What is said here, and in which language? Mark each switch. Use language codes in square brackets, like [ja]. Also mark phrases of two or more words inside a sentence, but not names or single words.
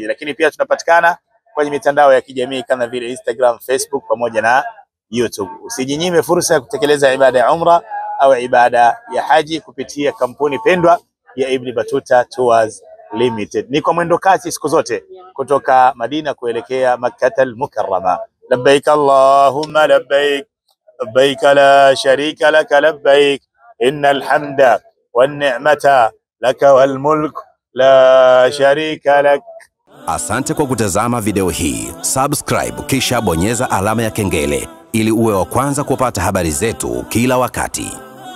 [sw] Lakini pia tunapatikana kwenye mitandao ya kijamii kama vile Instagram, Facebook pamoja na YouTube. Usijinyime fursa ya kutekeleza ibada ya umra au ibada ya haji kupitia kampuni pendwa ya Ibn Battuta Tours Limited. Ni kwa mwendo kasi siku zote kutoka Madina kuelekea Makkah Al-Mukarrama. [ar] لبيك اللهم لبيك لبيك لا شريك لك لبيك إن الحمد والنعمة لك والملك لا شريك لك. [sw] Asante kwa kutazama video hii. Subscribe kisha bonyeza alama ya kengele ili uwe wa kwanza kupata habari zetu kila wakati.